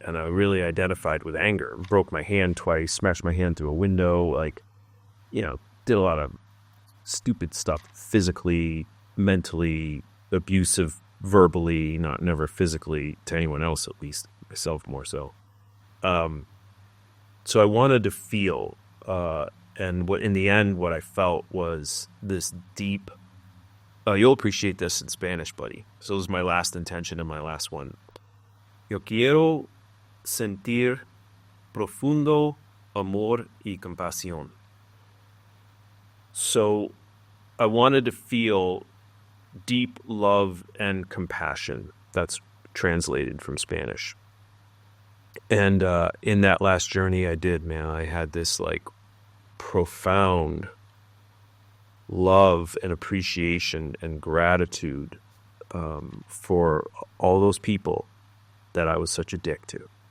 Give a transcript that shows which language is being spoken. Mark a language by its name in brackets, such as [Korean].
[English] And I really identified with anger. Broke my hand twice, smashed my hand through a window, like, did a lot of stupid stuff physically, mentally, abusive verbally, not never physically to anyone else, at least myself more so. Um, so I wanted to feel, and what in the end, what I felt was this deep. You'll appreciate this in Spanish, buddy. So this is my last intention and my last one. [Spanish] Yo quiero sentir profundo amor y compasión. [English] So I wanted to feel deep love and compassion. That's translated from Spanish. And in that last journey I did, man, I had this like profound love and appreciation and gratitude for all those people that I was such a dick to.